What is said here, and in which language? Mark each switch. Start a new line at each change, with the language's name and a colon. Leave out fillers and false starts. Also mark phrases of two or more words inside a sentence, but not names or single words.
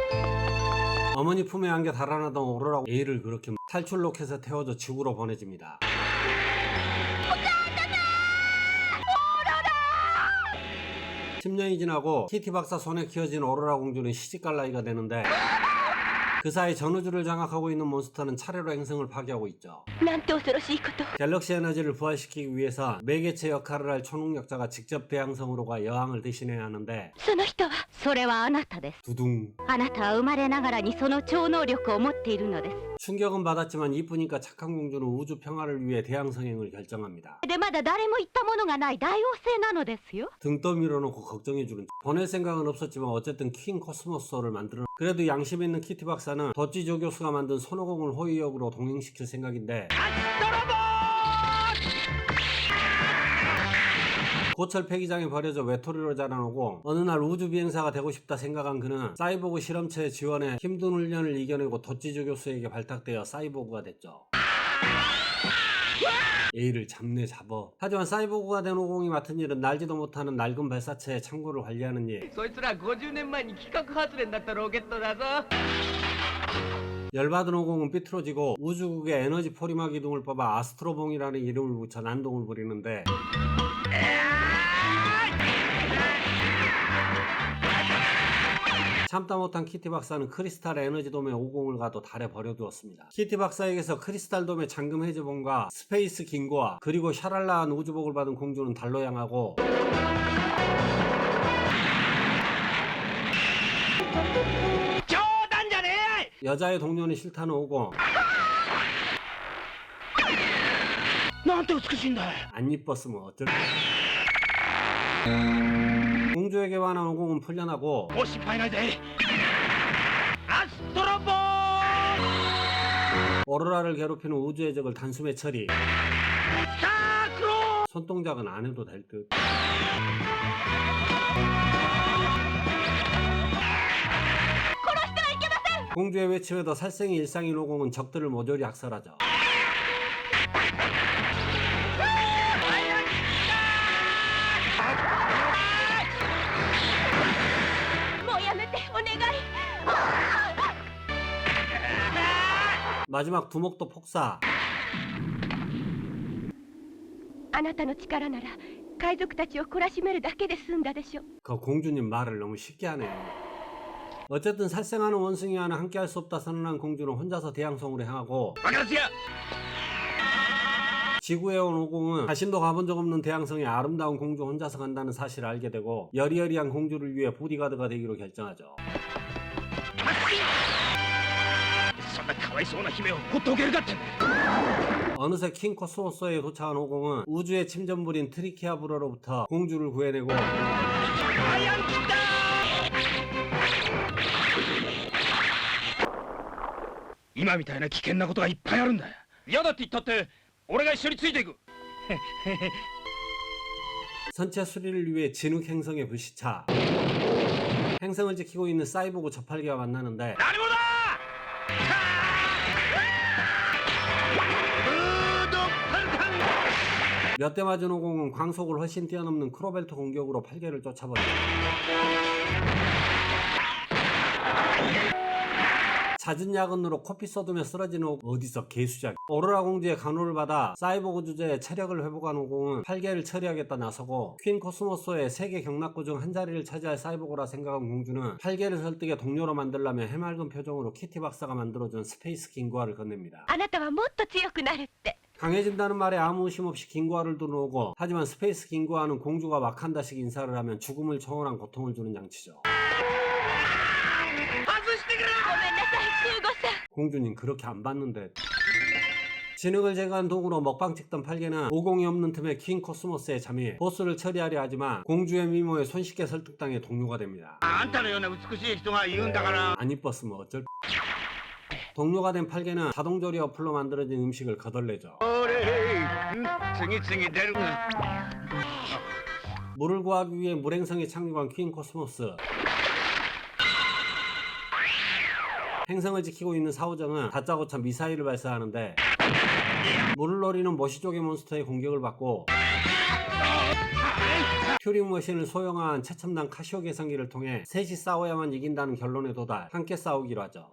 Korean: 어머니 품에 안겨 달아나던 오로라 A를 그렇게 탈출 로켓에 태워져 지구로 보내집니다. 10년이 지나고 키티 박사 손에 키워진 오로라 공주는 시집갈 나이가 되는데 그 사이 전우주를 장악하고 있는 몬스터는 차례로 행성을 파괴하고 있죠.
Japanese: なんて恐ろしいこと。
Korean: 갤럭시 에너지를 부활시키기 위해서 매개체 역할을 할 초능력자가 직접 대왕성으로 가 여왕을 대신해야 하는데
Japanese: その人は、それはあなたです。
Korean: 두둥.
Japanese: あなたは生まれながらにその超能力を持っているのです。
Korean: 충격은 받았지만 이쁘니까 착한 공주는 우주 평화를 위해 대왕성행을 결정합니다.
Japanese: で、まだ誰も行ったものがない大王星なのですよ。
Korean: 등 떠밀어놓고 걱정해주는 보낼 생각은 없었지만 어쨌든 퀸 코스모스를 만들어 그래도 양심 있는 키티 박사는 덧지조 교수가 만든 손오공을 호위역으로 동행시킬 생각인데 고철 폐기장에 버려져 외톨이로 자라나고 어느 날 우주 비행사가 되고 싶다 생각한 그는 사이보그 실험체의 지원에 힘든 훈련을 이겨내고 덧지조 교수에게 발탁되어 사이보그가 됐죠. A를 잡네 잡어. 하지만 사이보그가 된 오공이 맡은 일은 날지도 못하는 낡은 발사체의 창고를 관리하는 일.
Japanese: そいつら50年前に企画発電だったロケットだぞ。
Korean: 열받은 오공은 삐뚤어지고 우주국의 에너지 포리마 기둥을 뽑아 아스트로봉이라는 이름을 붙여 난동을 부리는데 참다 못한 키티 박사는 크리스탈 에너지돔의 오공을 가도 달에 버려두었습니다. 키티 박사에게서 크리스탈돔의 잠금 해제본과 스페이스 긴고아 그리고 샤랄라한 우주복을 받은 공주는 달로 향하고 여자의 동료는 싫다는 오공.
Japanese: なんて美しいんだ。
Korean: 안 이뻤으면 어쩔. 공주에게 반한 오공은 풀려나고
Japanese: もう心配ないで。アストロボーン
Korean: 오로라를 괴롭히는 우주의 적을 단숨에 처리.
Japanese: サークロー
Korean: 손동작은 안 해도 될 듯. 공주의 외침에도 살생이 일상인 오공은 적들을 모조리 학살하죠.
Japanese: もうやめて、お願い。
Korean: 마지막 두목도 폭사.
Japanese: あなたの力なら、海賊たちを懲らしめるだけで済んだでしょ。
Korean: 그 공주님 말을 너무 쉽게 하네요. 어쨌든 살생하는 원숭이와는 함께할 수 없다 선언한 공주는 혼자서 대왕성으로 향하고
Japanese: バカですよ。
Korean: 지구에 온 오공은 자신도 가본 적 없는 대왕성에 아름다운 공주 혼자서 간다는 사실을 알게 되고 여리여리한 공주를 위해 보디가드가 되기로 결정하죠.
Japanese: そんなかわいそうな姫をほっておけるかって。
Korean: 어느새 킹 코스모스에 도착한 오공은 우주의 침전물인 트리키아브로로부터 공주를 구해내고
Japanese: アイアンキッダー。今みたいな危険なことがいっぱいあるんだよ。嫌だって言ったって俺が一緒についていく。
Korean: 선체 수리를 위해 진흙 행성에 불시차. 행성을 지키고 있는 사이보그 저팔계와 만나는데
Japanese: 何者だ。ブードパルタン。
Korean: 몇 대 맞은 오공은 광속을 훨씬 뛰어넘는 크로벨트 공격으로 팔계를 쫓아버리죠. 잦은 야근으로 코피 쏟으며 쓰러지는 오공. 어디서 개수작. 오로라 공주의 간호를 받아 사이보그 주제에 체력을 회복한 오공은 팔계를 처리하겠다 나서고 퀸 코스모스의 세계 경락고 중 한 자리를 차지할 사이보그라 생각한 공주는 팔계를 설득해 동료로 만들려며 해맑은 표정으로 키티 박사가 만들어준 스페이스 긴고아를 건넵니다.
Japanese: あなたはもっと強くなるって。
Korean: 강해진다는 말에 아무 의심 없이 긴고아를 들어오고 하지만 스페이스 긴고아는 공주가 와칸다식 인사를 하면 죽음을 초월한 고통을 주는 장치죠.
Japanese: 外してくれ。ごめんなさい、空母さん。
Korean: 공주님 그렇게 안 봤는데. 진흙을 제거한 도구로 먹방 찍던 팔개는 오공이 없는 틈에 퀸 코스모스에 잠입 보스를 처리하려 하지만 공주의 미모에 손쉽게 설득당해 동료가 됩니다.
Japanese: あんたのような美しい人が言うんだから。
Korean: 안 이뻤으면 어쩔. 동료가 된 팔개는 자동조리 어플로 만들어진 음식을 거덜내죠. 물을 구하기 위해 물행성에 착륙한 퀸 코스모스. 행성을 지키고 있는 사오정은 다짜고짜 미사일을 발사하는데 물을 노리는 머시족의 몬스터의 공격을 받고 튜링 머신을 소형화한 최첨단 카시오 계산기를 통해 셋이 싸워야만 이긴다는 결론에 도달 함께 싸우기로 하죠.